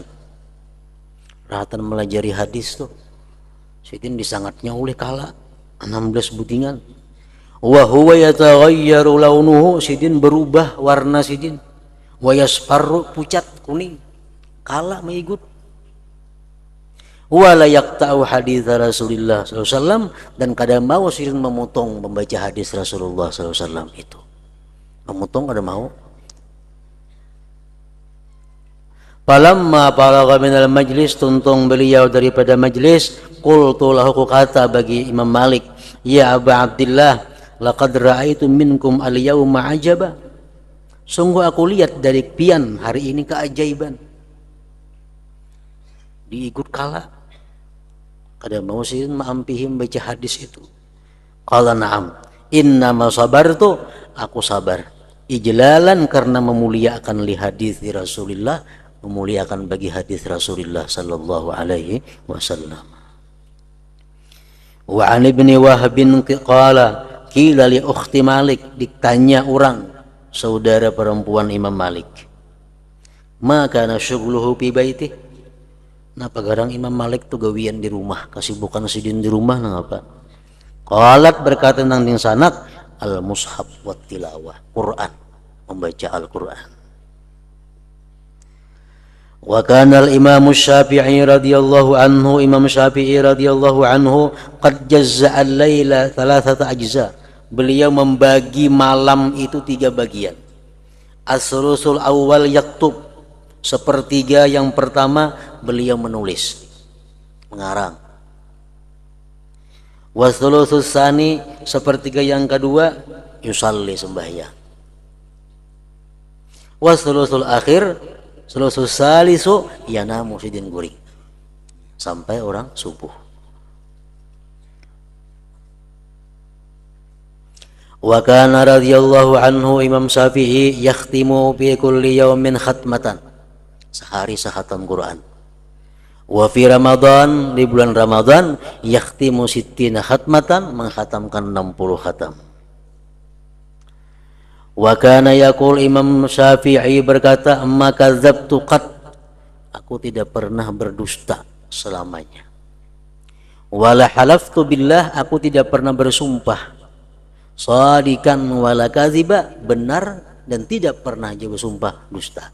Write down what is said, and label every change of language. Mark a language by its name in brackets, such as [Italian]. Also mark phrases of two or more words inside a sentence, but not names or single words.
[Banjar] Rahatan melajari hadis tuh, sidin disangatnya oleh kala 16 butingan. [Arabic] وهو يتغير لونه, [Banjar] sidin berubah warna sidin. [Arabic] ويصفر, [Banjar] pucat kuning, kala meigut. [Arabic] ولا يقطع حديث رسول الله صلى الله عليه وسلم, [Banjar] dan kada mau sirun memotong membaca hadis Rasulullah [Arabic] صلى الله عليه وسلم [Banjar] itu. Memotong kada mau. [Arabic] فلما بلغ من المجلس, [Banjar] tuntung beliau daripada majlis, [Arabic] قلت له, [Banjar] kata bagi Imam Malik, [Arabic] يا أبا عبد الله لقد رأيت منكم اليوم عجبا. [Banjar] Sungguh aku lihat dari pian hari ini keajaiban. Diikut kala. Kada mau sih maampihim baca hadis itu. [Arabic] قال نعم إنما صبرت, [Banjar] aku sabar. Ijlalan, karena memuliakan li hadis Rasulullah, memuliakan bagi hadis Rasulullah [Arabic] صلى الله عليه وسلم. وعن ابن وهب قال قيل لأخت مالك, [Banjar] ditanya orang saudara perempuan Imam Malik, maka [Arabic] كان شغله في بيته, [Banjar] napa garang Imam Malik tuh gawian di rumah, kasibukan sidin di rumah nangapa? Qalat, berkata nang ding sanak, [Arabic] المصحف والتلاوة, Quran, [Banjar] membaca Al-Quran. [Arabic] وكان الإمام الشافعي رضي الله عنه الإمام الشافعي رضي الله عنه قد جزأ الليل 3 أجزاء. [Indonesian] Beliau membagi malam itu 3 bagian. [Arabic] الثلث الأول يكتب, [Indonesian] sepertiga yang pertama beliau menulis, mengarang. [Arabic] والثلث الثاني, [Indonesian] sepertiga yang kedua yusalli, sembahyang. [Arabic] والثلث الأخير الثلث الثالث ينام, [Banjar] sidin guring, sampai orang subuh. [Arabic] وكان رضي الله عنه, Imam Syafi'i, يختم في كل يوم ختمة, [Indonesian] sehari sehatam Quran. [Arabic] وفي رمضان, [Indonesian] di bulan Ramadan, [Arabic] يختم ستين ختمة, [Indonesian] menghatamkan 60 khatam. [Arabic] وكان يقول, [Indonesian] Imam Syafi'i berkata, [Arabic] ما كذبت قط, [Indonesian] aku tidak pernah berdusta selamanya. [Arabic] ولا حلفت بالله, [Indonesian] aku tidak pernah bersumpah. [Arabic] صادقا ولا كاذبا, [Indonesian] benar dan tidak pernah juga bersumpah dusta.